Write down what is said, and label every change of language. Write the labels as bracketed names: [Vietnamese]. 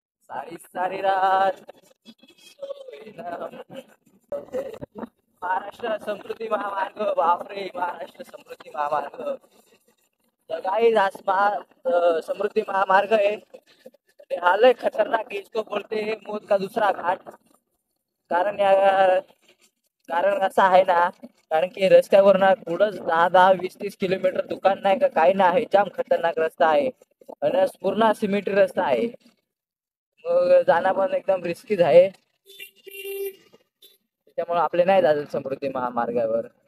[Marathi] सारी सारी रात महाराष्ट्र समृद्धी महामार्ग. बापरे महाराष्ट्र समृद्धी महामार्ग. [Hindi] काही समृद्धी महामार्ग है. हाल है खतरनाक. इसको बोलते हैं मौत का दूसरा घाट. [Marathi] कारण या कारण असं आहे ना. कारण की रस्त्यावर ना पुढंच 10 10 20 30 किलोमीटर दुकान नाही का काही नाही आहे. जाम खतरनाक रस्ता आहे आणि पूर्ण सिमेंटी रस्ता आहे. मग जाणं पण एकदम रिस्कीच आहे. त्यामुळे आपले नाही जायचं समृद्धी महामार्गावर.